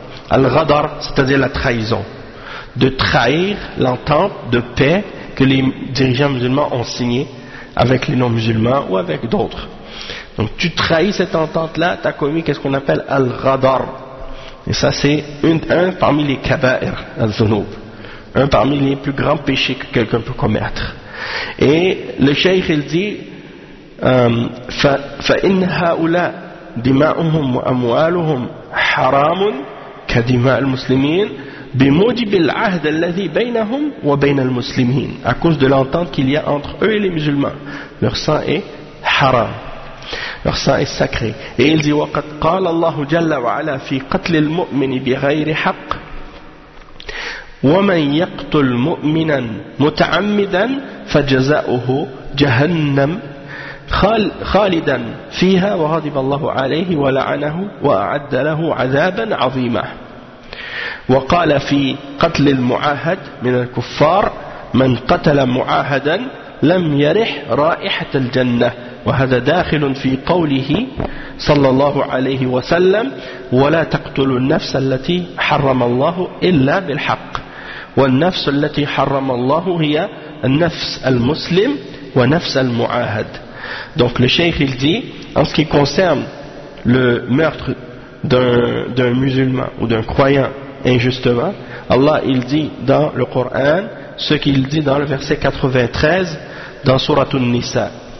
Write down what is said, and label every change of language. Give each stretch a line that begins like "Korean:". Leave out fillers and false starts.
French: Al-Ghadar, c'est-à-dire la trahison. De trahir l'entente de paix que les dirigeants musulmans ont signée avec les non-musulmans ou avec d'autres. Donc tu trahis cette entente-là, tu as commis qu'est-ce qu'on appelle Al-Ghadar. Et ça c'est un parmi les kaba'ir, Al-Zunub. Un parmi les plus grands péchés que quelqu'un peut commettre. Et le shaykh il dit
Arabic: فَإِنْ هَاُولَا دِمَاؤُهُمْ وَأَمْوَالُهُمْ حَرَامٌ كَدِمَاء الْمُسْلِمِينَ بِمُوْجِبِ الْعَهْدَ الَّذِي بَيْنَهُمْ وَبَيْنَ الْمُسْلِمِينَ.
French: À cause de l'entente qu'il y a entre eux et les musulmans. Leur sang est haram. Leur sang est sacré. Et il dit
Arabic: وَقَدْ قَالَ اللَّهُ جَلَّ وَعَلَى فِي قَتْلِ الْمُؤْمِنِ بِغَيْرِ حَقِّ وَمَنْ يَقْتُلْ مُؤْمِنًا مُتَعَمِّدًا فَجَزَاؤُهُ جَهَنَّمْ خَالِدًا فِيهَا وَغَضِبَ اللَّهُ عَلَيْهِ وَلَعَنَهُ وَأَعَدَّ لَهُ عَذَابًا عَظِيمًا. وقال في قتل المعاهد من الكفار من قتل معاهدا لم يرح رائحة الجنة وهذا داخل في قوله صلى الله عليه وسلم ولا تقتلوا النفس التي حرم الله إلا بالحق والنفس التي حرم الله هي النفس المسلم ونفس المعاهد.
French: Donc le cheikh il dit en ce qui concerne le meurtre d'un musulman ou d'un croyant injustement, Allah il dit dans le Coran ce qu'il dit dans le verset 93 dans Sourate An-Nisa.